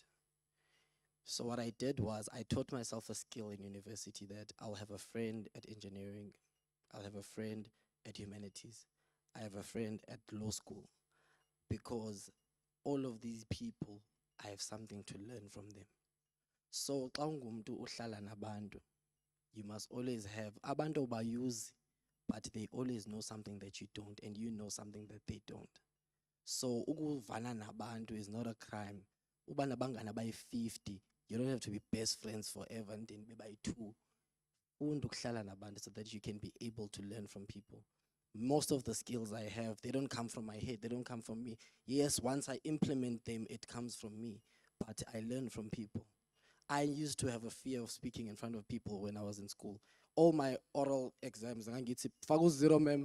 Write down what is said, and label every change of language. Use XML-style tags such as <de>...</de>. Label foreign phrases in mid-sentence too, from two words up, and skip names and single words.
<en>So what I did was I taught myself a skill in university that I'll have a friend at engineering, I'll have a friend at humanities, I have a friend at law school, because all of these people, I have something to learn from them.</en> <xh>So xa ungumntu uhlala nabantu,</xh> <en>you must always have</en> <xh>abantu bayuzi,</xh> <en>but they always know something that you don't, and you know something that they don't. So</en> <xh>ukuvana nabantu</xh> <en>is not a crime.</en> <xh>Uba nabangani abayi-50,</xh> <en>you don't have to be best friends forever and then be by two.</en> <xh>Funda ukuhlala nabantu</xh> <en>so that you can be able to learn from people. Most of the skills I have, they don't come from my head, they don't come from me. Yes, once I implement them, it comes from me, but I learn from people. I used to have a fear of speaking in front of people when I was in school. All my oral exams, I get Fagus zero, ma'am.</en>